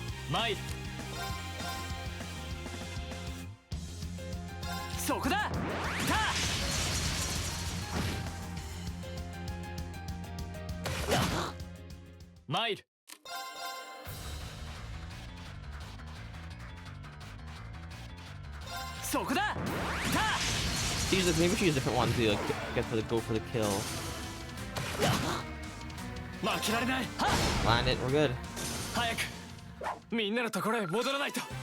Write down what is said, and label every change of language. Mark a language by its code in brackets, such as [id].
[ja] 参るそこだ参るそこだ [en] Maybe we should use a different one to like, go for the kill. [ja] 負けられない [en] Land it, we're good. [ja] 早くみんなのところへ戻らないと